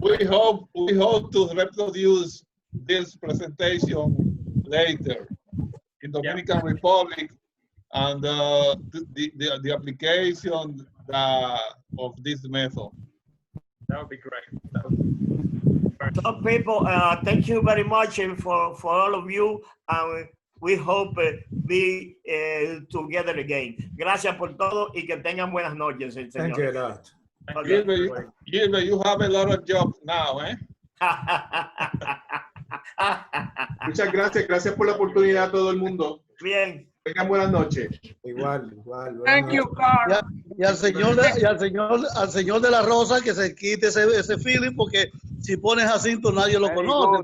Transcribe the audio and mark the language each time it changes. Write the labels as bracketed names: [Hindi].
[English] We hope to reproduce this presentation later in Dominican Republic, and the application of this method. That would be great. So people, thank you very much for all of you, and we hope be together again. [Spanish] Gracias por todo y que tengan buenas noches, señores. [English] Thank you a lot. Okay. Gilbert, you have a lot of jobs now, eh? [Spanish] Muchas gracias por la oportunidad a todo el mundo. Bien. Tengan buenas noches. Igual. [English] Thank you, Carl. [Spanish] Y al señor de la Rosa que se quite ese feeling, porque si pones Jacinto nadie lo conoce.